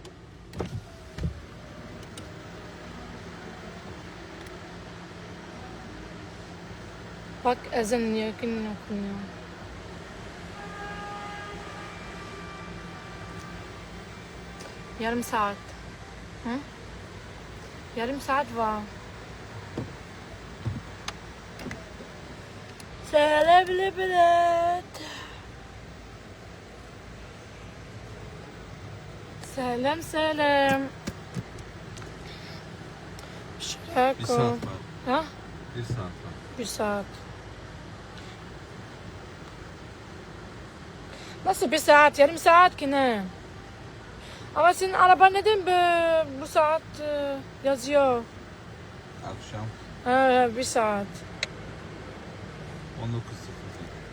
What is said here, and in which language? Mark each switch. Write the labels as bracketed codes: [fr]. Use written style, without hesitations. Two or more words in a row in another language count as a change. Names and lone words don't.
[tr] Bak ezan yakın okunuyor. Yarım saat. Hı? Yarım saat var. Selam البنات. [ar] سلام سلام. [tr] Bir saat [ar] شراكم؟ [tr] var. ها؟ Bir saat var. Bir saat. Nasıl bir saat? Yarım saat ki ne? Ama senin araba neden bu saat yazıyor? Akşam Bir saat. 19.00.